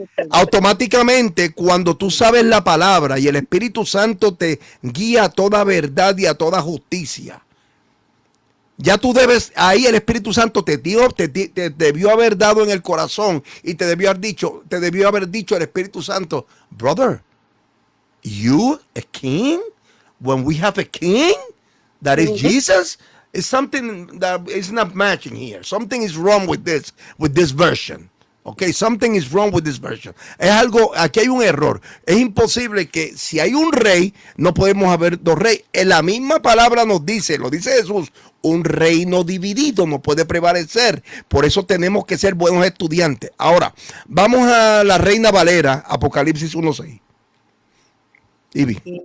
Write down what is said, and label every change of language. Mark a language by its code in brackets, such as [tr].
[es] Automáticamente, cuando tú sabes la palabra y el Espíritu Santo te guía a toda verdad y a toda justicia, ya tú debes, ahí el Espíritu Santo te debió haber dado en el corazón y te debió haber dicho el Espíritu Santo, [en] brother, you a king? When we have a king that is Jesus, it's something that is not matching here. Something is wrong with this version. Ok, something is wrong with this version. [es] Es algo, aquí hay un error. Es imposible que si hay un rey, no podemos haber dos reyes. En la misma palabra nos dice, lo dice Jesús, un reino dividido no puede prevalecer. Por eso tenemos que ser buenos estudiantes. Ahora, vamos a la Reina Valera, Apocalipsis 1:6. Ivy.